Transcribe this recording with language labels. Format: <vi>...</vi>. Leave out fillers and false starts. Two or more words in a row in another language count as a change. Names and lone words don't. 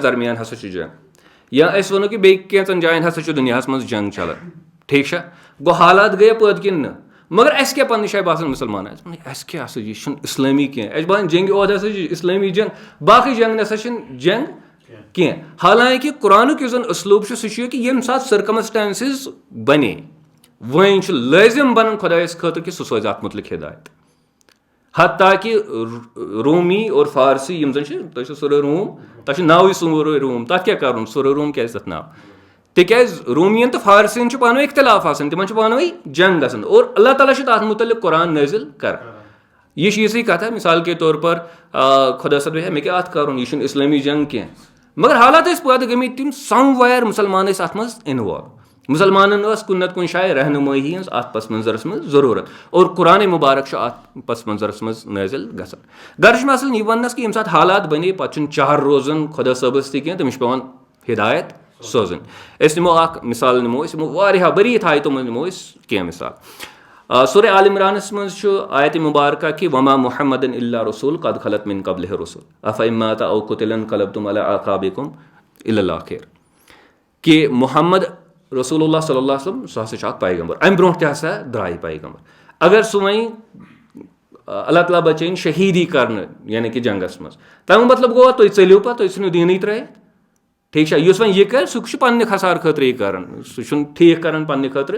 <ks>درمیان ہسا چھُ جنگ یا أسۍ وَنو کہِ بیٚیہِ کینٛژن جاین ہسا چھُ دُنیاہس منٛز جنگ چلان ٹھیٖک چھا گوٚو حالات گٔیے پٲدٕ کِنہٕ نہٕ مگر اَسہِ کیاہ پننہِ جایہِ باسان مُسلمان اَسہِ کیاہ ہسا یہِ چھُنہٕ اِسلٲمی کینٛہہ اَسہِ باسان جنگہِ عہد ہسا چھُ اِسلٲمی جنگ باقٕے جنگ نسا چھِنہٕ جنگ کینٛہہ حالانکہِ قرآنُک یُس زن اُسلوٗب چھُ سُہ چھُ کہِ ییٚمہِ ساتہٕ سٔرکمسٹینسز بنے وۄنۍ چھُ لٲزِم بنان خۄدایس خٲطرٕ کہِ سُہ سوزِ اتھ مُتعلق ہدایت حتیٰ کہِ رومی اور فارسی یِم زن چھِ تۄہہِ چھُ سورُے روم تۄہہِ چھُ ناوٕے سورُے روم تتھ کیاہ کرُن سورُے روم کیازِ تتھ ناو تِکیازِ رومین تہٕ فارسین چھُ پانہٕ ؤنۍ اختِلاف آسان تِمن چھُ پانہٕ ؤنۍ جنگ گژھان اور اللہ تعالیٰ چھُ تتھ مُتعلق قرآن نٲزِل کران یہِ چھِ یِژھٕے کتھا</ks> <ur>مثال کے طور پر</ur> <ks>خۄدا صٲب ہے مےٚ کیاہ اتھ کرُن یہِ چھُنہٕ اِسلٲمی جنگ کینٛہہ مگر حالات ٲسۍ پٲدٕ گٔمٕتۍ تِم</ks> <en>somewhere</en> <ks>مُسلمان ٲسۍ اتھ منٛز اِنوالو مُسلمانن ٲس کُنہِ نتہٕ کُنہِ جایہِ رہنُمٲیی ہٕنٛز اتھ پس منظرس منٛز ضروٗرت اور قرآنِ مُبارک چھُ اتھ پس منظرس منٛز نٲزِل گژھان غرض چھُ مےٚ اصل یہِ وننس کہِ ییٚمہِ ساتہٕ حالات بنے پتہٕ چھُنہٕ چار روزان خۄدا صٲبس تہِ کینٛہہ تٔمِس چھُ پیٚوان ہدایت سوزٕنۍ أسۍ نِمو اکھ مثال نِمو أسۍ یِمو واریاہ بٔریٖتھ آیتو منٛز نِمو أسۍ کینٛہہ مثال سورہ آل عمرانس منٛز چھُ آیتِ مُبارکہ کہِ</ks> <ar>وما محمدن الا رسول قد خلت من قبلہ رسول افإن مات او قتل انقلبتم علی اعقابکم الی الاخر</ar> <ks>کہِ</ks> <ar>محمد رسول اللہ صلی اللہ علیہ وسلم</ar> <ks>سُہ ہسا چھُ اکھ پیغمبر امہِ برونٛٹھ تہِ ہسا درٛاے پیغمبر اگر سُہ وۄنۍ اللہ تعالیٰ بچٲیِن شہیٖدی کرنہٕ یعنی کہِ جنگس منٛز تمیُک مطلب گوٚوا تُہۍ ژٔلِو پتہٕ تُہۍ ژھٕنِو دیٖنٕے ترٲیِتھ ٹھیٖک چھا یُس وۄنۍ یہِ کرِ سُہ چھُ پننہِ خسارٕ خٲطرٕ یہِ کران سُہ چھُنہٕ ٹھیٖک کران پننہِ خٲطرٕ</ks>